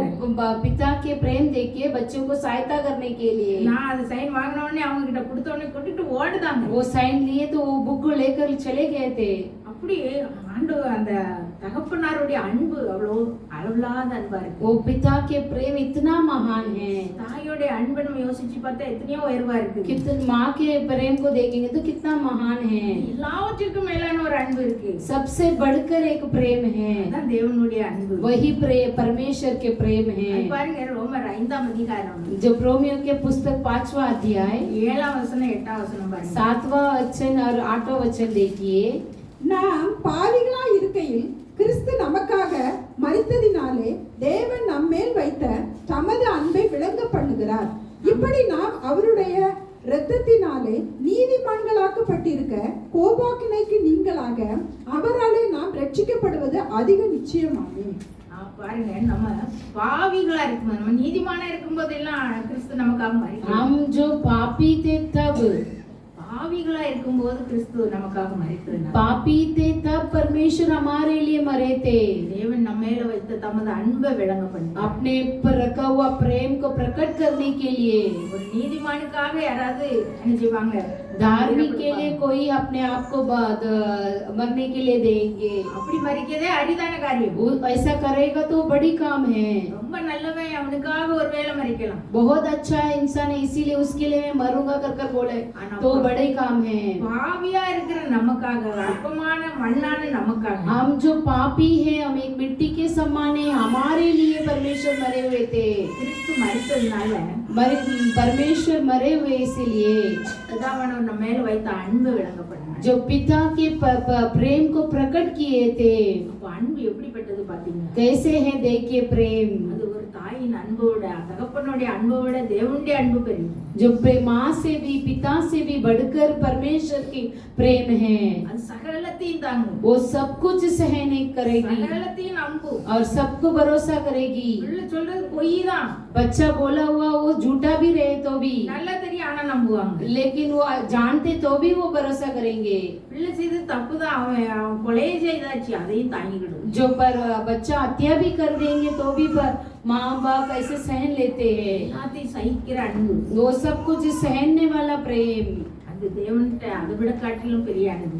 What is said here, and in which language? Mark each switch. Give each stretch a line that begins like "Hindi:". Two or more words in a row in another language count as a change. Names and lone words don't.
Hindi: पिता के प्रेम देखिए बच्चों को सहायता करने के लिए।
Tamil: நான் அது சைன் வாங்கின உடனே அவங்க கிட்ட கொடுத்த உடனே கொண்டுட்டு ஓடுதாங்க.
Hindi: वो साइन लिए तो वो बुक को लेकर चले गए थे।
Tamil: அப்படி ஆண்டவர் அந்த தகப்பனாருடைய அன்பு அவ்வளோ அளவில்லாத அன்பா இருக்கு.
Hindi: वो पिता के प्रेम इतना महान है,
Tamil: தாயோடைய அன்பை நம்ம யோசிச்சு பார்த்தா எத்தனையோ உயர்வா இருக்கு.
Hindi: कितने माँ के प्रेम को देखेंगे तो कितना महान है।
Tamil: எல்லாவற்றிற்கும் மேலான ஒரு அன்பு இருக்கு.
Hindi: सबसे बढ़कर एक प्रेम है,
Tamil: அதான் தேவனுடைய அன்பு.
Hindi: वही प्रेम परमेश्वर के प्रेम है।
Tamil: அது பாருங்க ரோமர் 5ஆம் அதிகாரம்
Hindi: जो रोमियो के पुस्तक 5वां अध्याय
Tamil: 7ஆம் வசனம் 8ஆம் வசனம் பாருங்க.
Hindi: 7वां वचन और 8वां वचन देखिए।
Tamil: நாம் பாவிகளாய் இருக்கையில் கிறிஸ்து நமக்காக மரித்ததினாலே தேவன் நம்மேல் வைத்த தமது அன்பை விளங்க பண்ணுகிறார். இப்படி நாம் அவருடைய இரத்தத்தினாலே நீதிமான்களாக்கப்பட்டிருக்க கோபாக்கினைக்கு நீங்களாக அவராலே நாம் ரட்சிக்கப்படுவது அதிக நிச்சயமாமே. பாருங்க நம்ம பாவிகளா இருக்கும், நம்ம நீதிமானா இருக்கும் போதெல்லாம் கிறிஸ்து நமக்காக மரித்தார்.
Hindi: हम जो पापी थे तब,
Tamil: பாவிகளா இருக்கும்போது கிறிஸ்து நமக்காக மரித்தார்.
Hindi: पापी थे तब परमेश्वर हमारे लिए मरे थे।
Tamil: தேவன் நம்ம மேல வைத்த தமது அன்பை விளங்க பண்ணி
Hindi: अपने पर रखा हुआ प्रेम को प्रकट करने के लिए,
Tamil: ஒரு நீதிமானுக்காக யாராவது என்ன செய்வாங்க,
Hindi: धार्मिक के लिए कोई अपने आप को मरने के लिए देंगे।
Tamil: அப்படி மரிக்கதே அரிதான காரியம்.
Hindi: वो ऐसा करेगा तो बड़ी काम है।
Tamil: ரொம்ப நல்லவன் அவனுக்காக ஒரு வேளை மரிக்கலாம்.
Hindi: बहुत अच्छा है इंसान है, इसीलिए उसके लिए मैं मरूंगा कर बोले तो बड़े काम है।
Tamil: பாவியா இருக்கிற நமக்காக, அற்பமான மண்ணான நமக்காக,
Hindi: हम जो पापी हैं, हम एक मिट्टी के समान है, हमारे लिए परमेश्वर मरे हुए थे।
Tamil: கிறிஸ்து மரித்ததுனால
Hindi: परमेश्वर मरे हुए इसलिए
Tamil: பிதாவானவர் நம்ம மேல வைத்த அன்பை விளங்க பண்ணார்.
Hindi: जो पिता के प्रेम को प्रकट किए थे।
Tamil: அப்ப அன்பு எப்படிப்பட்டது பாத்தீங்க?
Hindi: कैसे है देखिए प्रेम,
Tamil: அது ஒரு தாயின் அன்போட, தகப்பனுடைய அன்போட தேவனுடைய அன்பு பெரியது.
Hindi: जो माँ से भी पिता से भी बढ़कर परमेश्वर की प्रेम है।
Tamil: அது சகலத்தையும் தாங்கும்,
Hindi: वो सब कुछ सहने करेगी
Tamil: சகலத்தையும் நம்பும்.
Hindi: और सबको भरोसा करेगी।
Tamil: பிள்ளை சொல்றது பொய் தான்,
Hindi: बच्चा बोला हुआ वो झूठा भी रहे तो भी,
Tamil: நல்லா தெரியும் ஆனா நம்புவாங்க.
Hindi: लेकिन वो जानते तो भी वो भरोसा करेंगे।
Tamil: பிள்ளை செய்து தப்பு தான், அவன் கொலையை செய்தாச்சு, அதையும் தாங்கிக்கிடும்.
Hindi: जो पर बच्चा हत्या भी कर देंगे तो भी पर माँ बाप ऐसे सहन लेते हैं।
Tamil: எல்லாத்தையும் சகிக்கிற அன்பு,
Hindi: वो सब कुछ सहने वाला प्रेम
Tamil: அது தேவன்கிட்ட அதை விட காட்டிலும் பெரிய அன்பு.